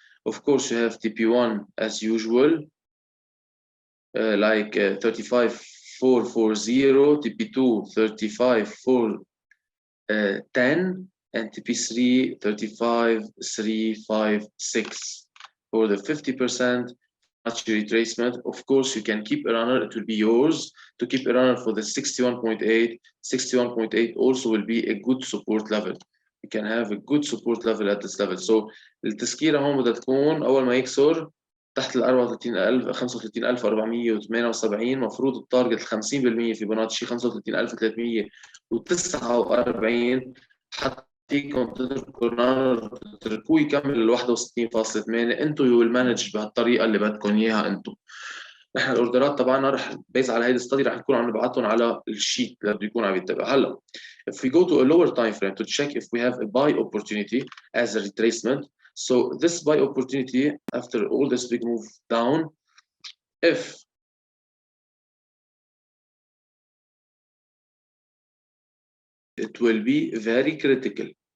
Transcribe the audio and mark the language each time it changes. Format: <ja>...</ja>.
<en>Of course, you have TP1 as usual, like 35,440, TP2 35,410, and TP3 35,356 for the 50% retracement. Of course, you can keep a runner, it will be yours to keep a runner for the 61.8. 61.8 also will be a good support level. You can have a good support level at this level.</en> <ar>So التسكيرة هون بدها تكون أول ما يكسر تحت ال 34,000 35,478 مفروض التارجت 50% في بناتشي 35,349 حتى فيكم تتركوه يكمل ال 61.8. انتم</ar> <en>you will manage</en> <ar>بهالطريقه اللي بدكم اياها انتم. نحن الاوردرات تبعنا رح بيز على هيدي الستادي رح نكون عم نبعثهم على الشيت اللي بده يكون عم يتبع.</ar> <en>هلا if we go to a lower time frame to check if we have a buy opportunity as a retracement, so this buy opportunity after all this big move down, if it will be very critical.</en>